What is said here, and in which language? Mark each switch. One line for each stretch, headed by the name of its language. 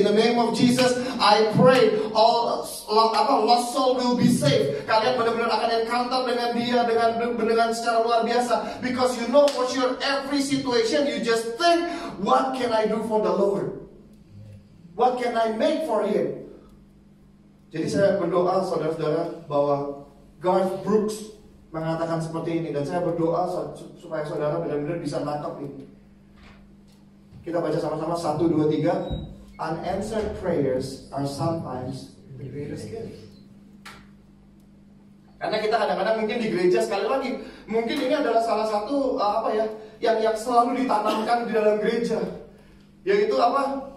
English: In the name of Jesus, I pray all lost soul will be saved.
Indonesian: Kalian benar-benar akan encounter dengan dia dengan secara luar biasa.
English: Because you know for sure every situation you just think, what can I do for the Lord? What can I make for Him?
Indonesian: Jadi saya berdoa saudara-saudara bahwa Garth Brooks mengatakan seperti ini, dan saya berdoa supaya saudara benar-benar bisa nangkep ini. Kita baca sama-sama 1, 2, 3.
English: Unanswered prayers are sometimes the greatest gift.
Indonesian: Karena kita kadang-kadang mungkin di gereja, sekali lagi, mungkin ini adalah salah satu yang selalu ditanamkan di dalam gereja. Yaitu apa?